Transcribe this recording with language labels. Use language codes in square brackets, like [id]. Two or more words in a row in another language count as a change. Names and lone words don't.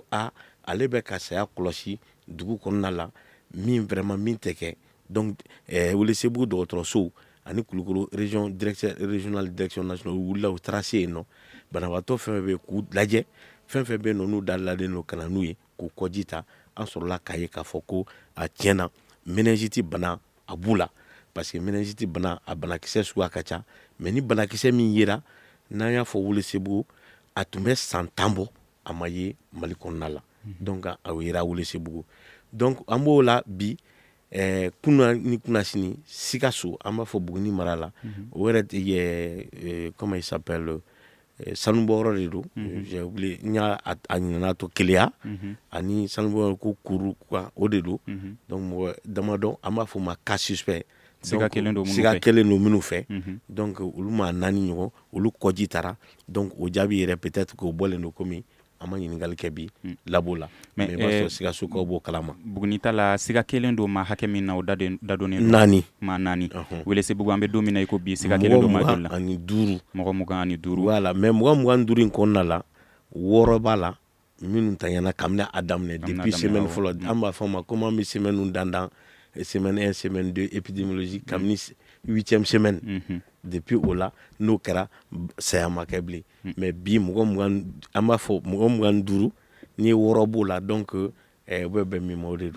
[bm] ale bɛ ka saya kɔlɔsi dugu kɔnɔna la min vraiment min tɛ kɛ donc Welesebugu dɔgɔtɔrɔso ani Kulukoro [fr] région direction régionale direction nationale [bm] u wulila u taara se yen nɔ banabaatɔ fɛn fɛn bɛ k'u lajɛ fɛn fɛn bɛ yen nɔ n'u dalalen don ka na n'u ye k'u kɔji ta an sɔrɔla k'a ye k'a fɔ ko a tiɲɛna meningite bana a b'u la [fr] parce que [bm] meningite bana a banakisɛ suguya ka ca mais ni banakisɛ min yera n'an y'a fɔ Welesebugu a tun bɛ san 10 bɔ a ma ye Mali kɔnɔna la donc a yera Welesebugu donc an b'o la bi kuna ni kuna sini Sikaso an b'a fɔ Buguni mara la o yɛrɛ [fr] comment il s'appelle [bm] sanubɔyɔrɔ de don [fr] j'ai oublié [bm] n y'a ɲinana to Keleya ani sanubɔyɔrɔ ko Kuru quoi o de don donc mɔgɔ damadɔ an b'a fɔ ma [fr] cas suspect [bm] siga kelen don minnu fɛ donc olu ma 4 ɲɔgɔn olu kɔji taara donc o jaabi yɛrɛ peut-être k'o bɔlen don komi an ma ɲininkali kɛ bi labo la mais b'a sɔrɔ Sikasokaw b'o kalama Buguni ta la siga kelen don ma hakɛ min na o dadonnen don 4 ma 4 Welesebugu an bɛ don min na i ko bi siga kelen don ma joli la mɔgɔ 25 [fr] voilà mais [bm] mɔgɔ 25 in kɔnɔna la 6 b'a la minnu tanyana kabini a daminɛ [fr] depuis semaine [bm] fɔlɔ an b'a fɔ ma comment an bɛ semaine dandan semaine 1 [fr] semaine 2 épidémiologie [bm] kabini [fr] 8e semaine depuis [bm] o la n'o kɛra saya ma kɛ bilen mais bi mɔgɔ 20 an b'a fɔ mɔgɔ 25 ni 6 b'o la donc u bɛ bɛn min ma o de don